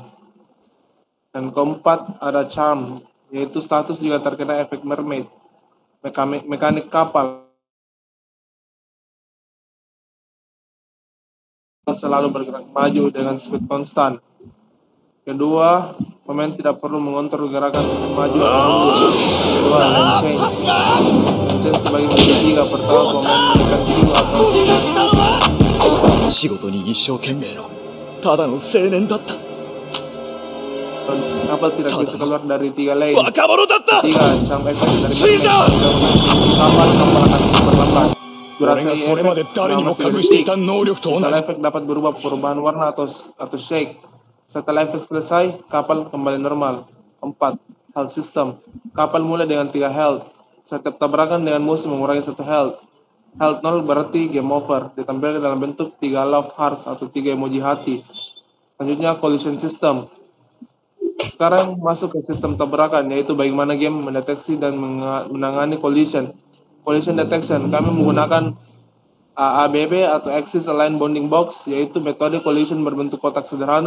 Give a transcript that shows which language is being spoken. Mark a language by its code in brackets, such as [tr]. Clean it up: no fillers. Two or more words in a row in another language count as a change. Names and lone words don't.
[id] Dan keempat, ada charm, yaitu status jika terkena efek mermaid. Mekanik kapal selalu bergerak maju dengan speed konstan. Kedua, pemain tidak perlu mengontrol gerakan untuk maju atau mundur. Kedua, [en] lane change. Lane change [id] terbagi menjadi 3. Pertama, pemain memberikan Q atau [ja] 仕事に一生懸命のただの青年だった [id] kapal tidak bisa keluar dari 3 lane. [ja] 若者だった [id] Tiga, [en] charm effect [id] dari Caesar! kapal akan berlambat. [ja] 俺がそれまで誰にも隠していた能力と同 [id] Setelah [ja] じ [id] efek dapat berubah perubahan warna atau shake. Setelah efek selesai, kapal kembali normal. 4. [en] Health system. [id] Kapal mulai dengan 3 health. Setiap tabrakan dengan musuh mengurangi 1 health. Health 0 berarti [en] game over. [id] Ditampilkan dalam bentuk 3 [en] love hearts [id] atau 3 emoji hati. Selanjutnya [en] collision system. [id] Sekarang masuk ke sistem tabrakan, yaitu bagaimana game mendeteksi dan menangani collision. [en] Collision detection, [id] kami menggunakan AABB atau [en] Axis Align Bounding Box, [id] yaitu metode collision berbentuk kotak sederhana.